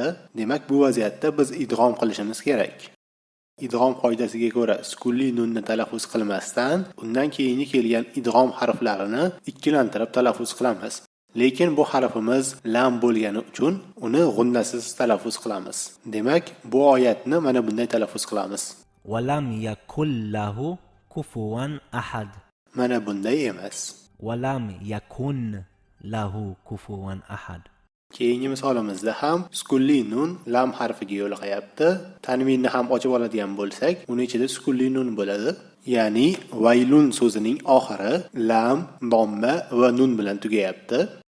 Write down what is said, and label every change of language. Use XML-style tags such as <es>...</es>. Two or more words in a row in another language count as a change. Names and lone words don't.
<uz>Demak, bu vaziyatda biz idg'om qilishimiz kerak. Idg'om qoidasiga ko'ra sukunli nunni talaffuz qilmasdan, undan keyingi kelgan idg'om harflarini ikkilantirib talaffuz qilamiz. Lekin bu harfimiz lam bo'lgani uchun uni g'unnasiz talaffuz qilamiz. Demak, bu oyatni mana bunday talaffuz qilamiz.</uz> <ar>ولم يكل له كفوا أحد.</ar> <uz>Mana bunday emas.</uz> <ar>ولم يكن له كفوا أحد.</ar> <uz>Keyingi misolimizda ham sukunli nun lam harfiga yo'liqayapti. Tanvinni ham ochib oladigan bo'lsak, uni ichida sukunli nun bo'ladi. Ya'ni vaylun so'zining oxiri lam, domma va nun bilan tugayapti.</uz>